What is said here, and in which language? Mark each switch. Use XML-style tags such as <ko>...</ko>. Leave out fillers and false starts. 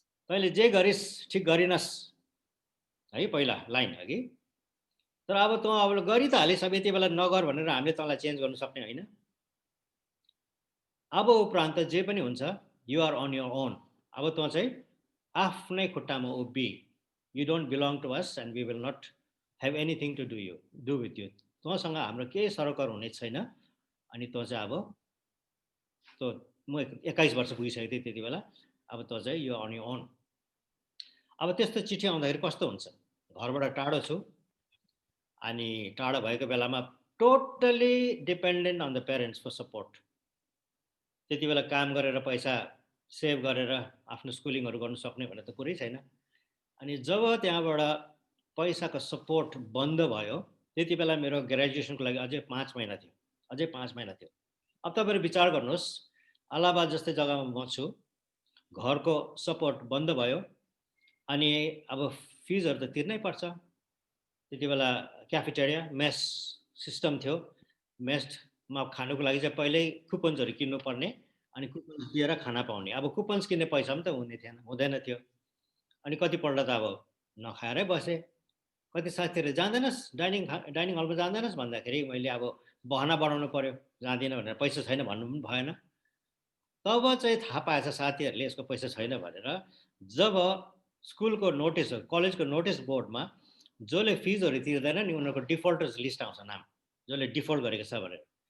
<ne>तैँले जे गरिस् ठिक गरिनस्, है पहिला लाइन हगि। तर अब तँ अब गरि त हालिस्, अब यति बेला नगर भनेर हामीले तँलाई चेन्ज गर्नु सक्ने होइन। अब उपरान्त जे पनि हुन्छ,</ne> <en>You are on your own.</en> <ne>अब तँ चाहिँ आफ्नै खुट्टामा उभि।</ne> <en>You don't belong to us and we will not have anything to do with you.</en> <ne>तँसँग हाम्रो केही सरकार हुने छैन। अनि तँ चाहिँ अब तँ म 21 वर्ष पुगिसकेको थिएँ त्यति बेला। अब तँ चाहिँ</ne> <en>You're on your own.</en> <ne>अब त्यस्तो चिठी आउँदाखेरि कस्तो हुन्छ, घरबाट टाढो छु अनि टाढो भएको बेलामा</ne> <en>Totally dependent on the parents for support.</en> <ne>त्यति बेला काम गरेर पैसा सेभ गरेर आफ्नो स्कुलिङहरू गर्नु सक्ने भन्ने त कुरै छैन। अनि जब त्यहाँबाट पैसाको सपोर्ट बन्द भयो, त्यति बेला मेरो ग्रेजुएसनको लागि अझै 5 महिना थियो, अझै 5 महिना थियो। अब तपाईँहरू विचार गर्नुहोस्, अलाहाबाद जस्तै जग्गामा म छु, घरको सपोर्ट बन्द भयो, अनि अब फिजहरू त तिर्नै पर्छ। त्यति बेला क्याफेटेरिया मेस सिस्टम थियो। मेसमा खानुको लागि चाहिँ पहिल्यै कुपन्सहरू किन्नुपर्ने, अनि कुपन्स दिएर खाना पाउने। अब कुपन्स किन्ने पैसा पनि त हुँदैन थियो। अनि कतिपल्ट त अब नखाएरै बसेँ। कति साथीहरूले जाँदैनस् डाइनिङ हलमा जाँदैनस् भन्दाखेरि मैले अब बहाना बनाउनु पऱ्यो, जाँदिनँ भनेर। पैसा छैन भन्नु पनि भएन। तब चाहिँ थाहा पाएछ साथीहरूले यसको पैसा छैन भनेर। जब स्कुलको नोटिस, कलेजको नोटिस बोर्डमा जसले फिजहरू तिर्दैन नि उनीहरूको डिफल्टर्स लिस्ट आउँछ, नाम जसले डिफल्ट गरेको छ भनेर।</ne>